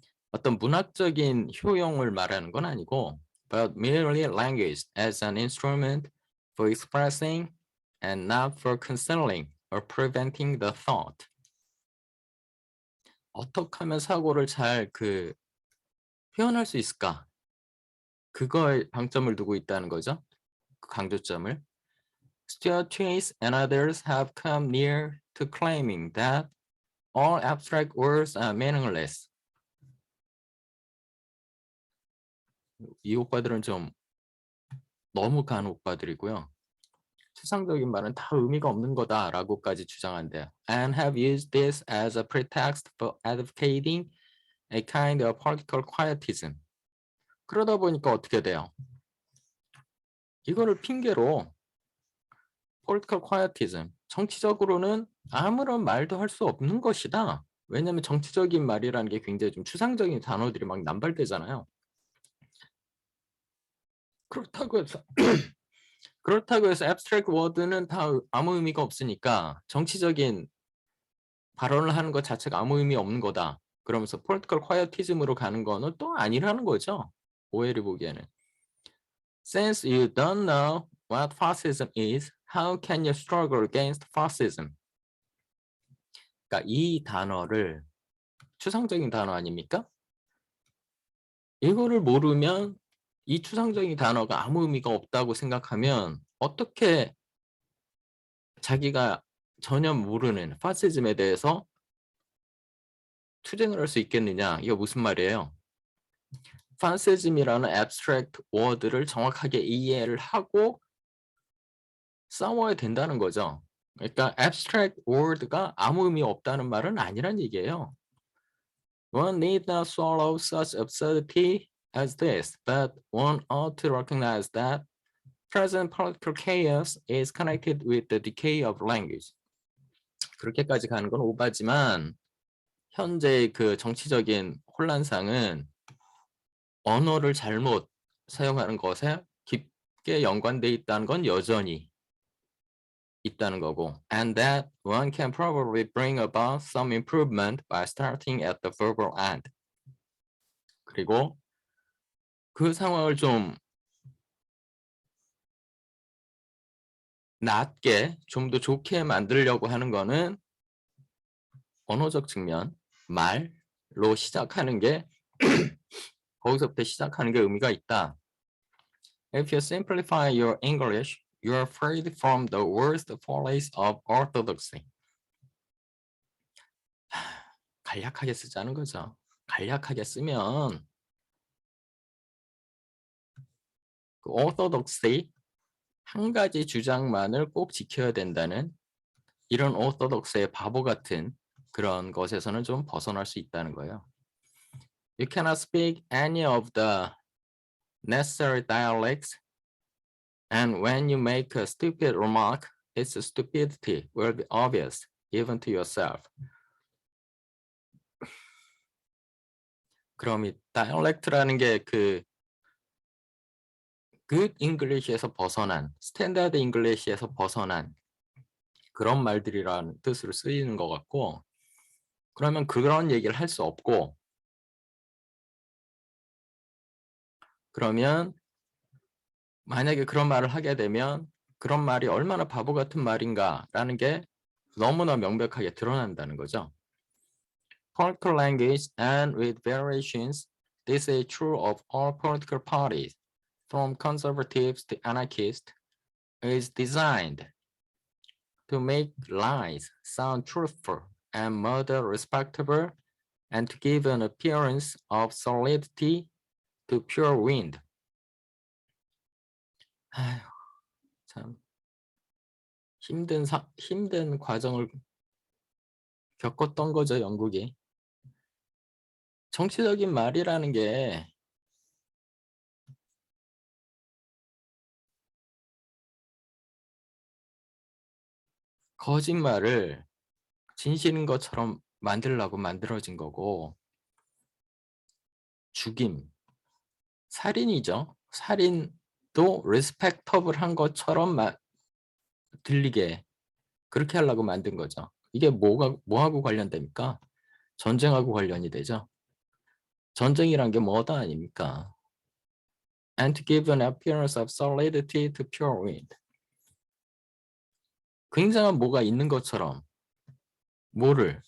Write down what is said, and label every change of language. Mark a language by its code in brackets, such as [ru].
[ko] 어떤 문학적인 효용을 말하는 건 아니고 [en] but merely language as an instrument for expressing and not for concealing or preventing the thought. [ko] 어떻게 하면 사고를 잘 표현할 수 있을까? 그거에 방점을 두고 있다는 거죠. 그 강조점을. [en] Stuart Chase and others have come near to claiming that all abstract words are meaningless. [ko] 이 오빠들은 좀 너무 간 오빠들이고요. 추상적인 말은 다 의미가 없는 거다라고까지 주장한대요. [en] And have used this as a pretext for advocating a kind of political quietism. [ko] 그러다 보니까 어떻게 돼요? 이거를 핑계로 political quietism, 정치적으로는 아무런 말도 할 수 없는 것이다. 왜냐하면 정치적인 말이라는 게 굉장히 좀 추상적인 단어들이 막 남발되잖아요. 그렇다고 해서 abstract word는 다 아무 의미가 없으니까 정치적인 발언을 하는 것 자체가 아무 의미 없는 거다. 그러면서 political quietism으로 가는 거는 또 아니라는 거죠. 오해를 보기에는. [en] Since you don't know what fascism is, how can you struggle against fascism? [ko] 그러니까 이 단어를 추상적인 단어 아닙니까? 이거를 모르면 이 추상적인 단어가 아무 의미가 없다고 생각하면 어떻게 자기가 전혀 모르는 파시즘에 대해서 투쟁을 할 수 있겠느냐? 이거 무슨 말이에요? 파시즘이라는 abstract word를 정확하게 이해를 하고 싸워야 된다는 거죠. 그러니까 abstract word가 아무 의미 없다는 말은 아니란 얘기예요. [en] One need not swallow such absurdity as this, but one ought to recognize that present political chaos is connected with the decay of language. [ko] 그렇게까지 가는 건 오바지만 현재 그 정치적인 혼란상은 언어를 잘못 사용하는 것에 깊게 연관돼 있다는 건 여전히 있다는 거고, [en] and that one can probably bring about some improvement by starting at the verbal end. [ko] 그리고 그 상황을 좀 낮게, 좀 더 좋게 만들려고 하는 거는 언어적 측면, 말로 시작하는 게 거기서부터 시작하는 게 의미가 있다. [en] If you simplify your English, you are freed from the worst follies of orthodoxy. [ko] 간략하게 쓰자는 거죠. 간략하게 쓰면 그 orthodoxy 한 가지 주장만을 꼭 지켜야 된다는 이런 orthodox의 바보 같은 그런 것에서는 좀 벗어날 수 있다는 거예요. [en] You cannot speak any of the necessary dialects, and when you make a stupid remark, its stupidity will be obvious even to yourself. [ko] 그럼 이 dialect라는 게 그 good English에서 벗어난, standard English에서 벗어난 그런 말들이라는 뜻으로 쓰이는 것 같고, 그러면 그런 얘기를 할 수 없고, 그러면 만약에 그런 말을 하게 되면 그런 말이 얼마나 바보 같은 말인가라는 게 너무나 명백하게 드러난다는 거죠. [en] Political language and with variations, this is true of all political parties, from conservatives to anarchists, is designed to make lies sound truthful and murder respectable and to give an appearance of solidity to pure wind. [ko] 아휴, 참 힘든 과정을 겪었던 거죠, 영국이. 정치적인 말이라는 게 거짓말을 진실인 것처럼 만들려고 만들어진 거고, 죽임, 살인이죠. 살인도 리스펙터블한 것처럼 들리게 그렇게 하려고 만든 거죠. 이게 뭐하고 관련됩니까? 전쟁하고 관련이 되죠. 전쟁이란 게 뭐다 아닙니까? [en] And to give an appearance of solidity to pure wind. [ko] 굉장한 뭐가 있는 것처럼 뭐를?